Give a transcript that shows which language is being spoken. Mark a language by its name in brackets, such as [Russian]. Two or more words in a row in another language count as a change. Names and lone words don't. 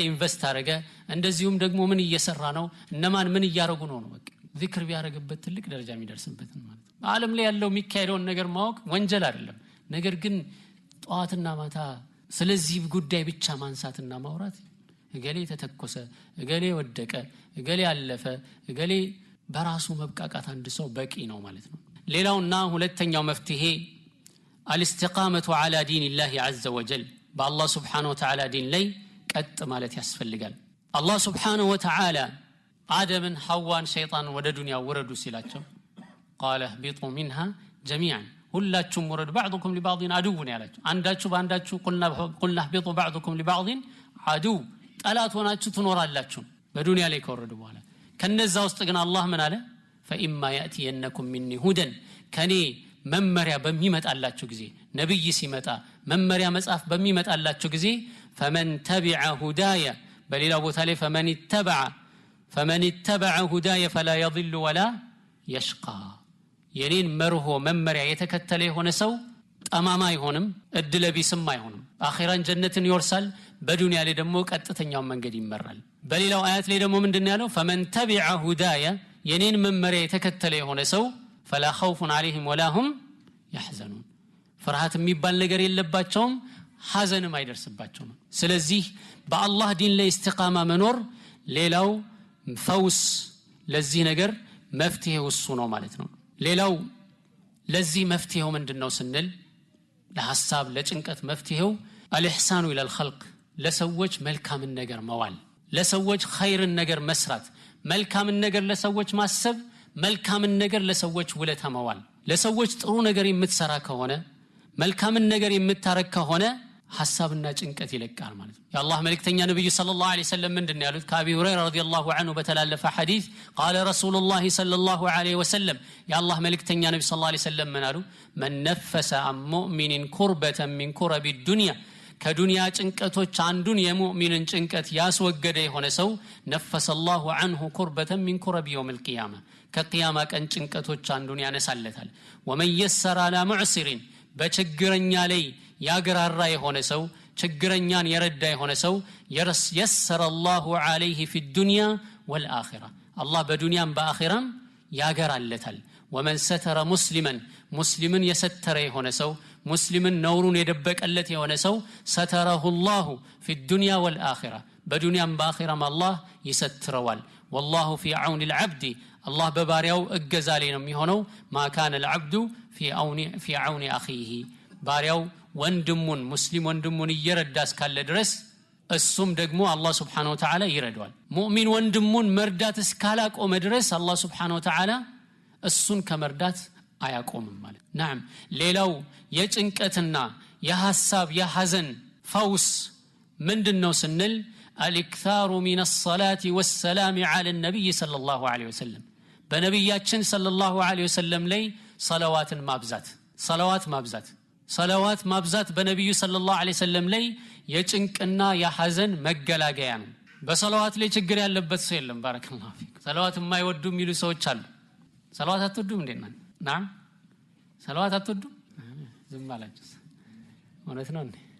[Amharic] ኢንቨስት አደረገ፣ እንደዚሁም ደግሞ ምን እየሰራ ነው፣ እነማን ምን እያረጉ ነው። በቃ ዚክር ቢያረግበት ትልቅ ደረጃ የሚደርስበት ማለት ነው። በዓለም ላይ ያለው የሚካሄደውን ነገር ማወቅ ወንጀል አይደለም። ነገር ግን ጧትና ማታ ስለዚህ ጉዳይ ብቻ ማንሳትና ማውራት እገሌ ተተኮሰ፣ እገሌ ወደቀ፣ እገሌ አለፈ፣ እገሌ በራሱ መብቃቃት አንድ ሰው በቂ ነው ማለት ነው። ሌላውና ሁለተኛው መፍትሄ [Arabic] الاستقامة على دين الله عز وجل بالله سبحانه وتعالى دين [Amharic] ላይ ቀጥ ማለት ያስፈልጋል። አላህ [Arabic] سبحانه وتعالى [Amharic] አደምን ሐዋን ሸይጣን ወደ ዱንያ ወረዱ ሲላቸው [Arabic] قال اهبطوا منها جميعا [Amharic] ሁላችሁም ወረዱ [Arabic] بعضكم لبعض عدو [Amharic] ነው ያላቸው። አንዳችሁ በአንዳችሁ [Arabic] قلنا اهبطوا بعضكم لبعض عدو [Amharic] ጠላት ሆናችሁ ትኖራላችሁ በዱንያ ላይ ከወረዱ በኋላ። ከነዛ ውስጥ ግን አላህ ምን አለ? [Arabic] فإما يأتينكم مني هدى [Amharic] ከኔ መመሪያ በሚመጣላችሁ ጊዜ፣ ነብይ ሲመጣ መመሪያ መጽሐፍ በሚመጣላችሁ ጊዜ [Arabic] فمن تبع هدايا [Amharic] በሌላ ቦታ ላይ [Arabic] فمن اتبع هدايا فلا يضل ولا يشقى [Amharic] የኔን መርሆ መመሪያ የተከተለ የሆነ ሰው ጠማማ አይሆንም፣ እድለቢስም አይሆንም። አኺራን ጀነትን ይወርሳል፣ በዱንያ ላይ ደግሞ ቀጥተኛው መንገድ ይመራል። በሌላው አያት ላይ ደግሞ ምንድነው ያለው? [Arabic] فمن تبع هدايا [Amharic] የኔን መመሪያ የተከተለ የሆነ ሰው [Arabic] فلا خوف عليهم ولا هم يحزنون [Amharic] ፍርሃት የሚባል ነገር የለባቸውም፣ ሐዘንም አይደርስባቸውም። ስለዚህ በአላህ ዲን ላይ ኢስቲቃማ መኖር ሌላው ፈውስ፣ ለዚህ ነገር መፍትሄው እሱ ነው ማለት ነው። ሌላው ለዚህ መፍትሄው ምንድነው ስንል ለሐሳብ ለጭንቀት መፍትሄው [Arabic] الإحسان إلى الخلق [Amharic] ለሰዎች መልካምን ነገር መዋል፣ ለሰዎች ኸይርን ነገር መስራት፣ መልካምን ነገር ለሰዎች ማሰብ፣ መልካምን ነገር ለሰዎች ውለታ መዋል። ለሰዎች ጥሩ ነገር የምትሰራ ከሆነ መልካምን ነገር የምታረክ ከሆነ ሐሳብና ጭንቀት ይለቃል ማለት ነው። የአላህ መልእክተኛ ነብዩ [Arabic] صلى الله عليه وسلم [Amharic] ምንድነው ያሉት? ከአቢ ሁረይራ [Arabic] رضي الله عنه [Amharic] በተላለፈ ሐዲስ [Arabic] قال رسول الله صلى الله عليه وسلم [Amharic] የአላህ መልእክተኛ ነብዩ [Arabic] صلى الله عليه وسلم [Amharic] ምን አሉ? [Arabic] من نفس عن مؤمن كربة من كرب الدنيا [Amharic] ከዱንያ ጭንቀቶች አንዱን የሙእሚንን ጭንቀት ያስወገደ የሆነ ሰው [Arabic] نفس الله عنه كربة من كرب يوم القيامة [Amharic] ከቂያማ ቀን ጭንቀቶች አንዱን ያነሳለታል። [Arabic] ومن يسر على معسر [Amharic] በችግረኛ ላይ ያገራራ የሆነ ሰው፣ ችግረኛን የረዳ የሆነ ሰው [Arabic] يسر الله عليه في الدنيا والآخرة الله [Amharic] በዱንያም በአኺራም ያገራለታል። [Arabic] ومن ستر مسلما يستر [Amharic] የሆነ ሰው፣ ሙስሊምን ነውሩን የደበቀለት የሆነ ሰው [Arabic] ستره الله في الدنيا والآخرة [Amharic] በዱንያም በአኺራም አላህ ይሰትረዋል። [Arabic] والله في عون العبد الله [Amharic] በባሪያው እገዛ ላይ ነው የሚሆነው። [Arabic] ما كان العبد في عون اخيه [Amharic] ባሪያው ወንድሙን ሙስሊም ወንድሙን እየረዳ እስካለ ድረስ እሱም ደግሞ አላህ [Arabic] سبحانه وتعالى [Amharic] ይረዳዋል ሙእሚን ወንድሙን መርዳት እስካላቆመ ድረስ አላህ [Arabic] سبحانه وتعالى [Amharic] እሱን ከመርዳት አያቆምም ማለት نعم ሌላው የጭንቀትና የሐሳብ የሐዘን ፈውስ ምንድነው ስንል الاكثار [Arabic] من الصلاه والسلام على النبي صلى الله عليه وسلم [Amharic] በነብያችን [Arabic] صلى الله عليه وسلم [Amharic] ላይ ሰላዋትን ማብዛት ሰላዋት ማብዛት በነብዩ [Arabic] صلى الله عليه وسلم [Amharic] ላይ የጭንቅና የሐዘን መገላገያ ነው በሰላዋት ላይ ችግር ያለበት ሰው የለም [Arabic] بارك الله فيك [Amharic] ሰላዋት የማይወዱ የሚሉ ሰዎች አሉ ሰላዋት አትወዱም እንዴ ናም ሰላዋት አትወዱም ዝም አላችሁ እውነት ነው እንዴ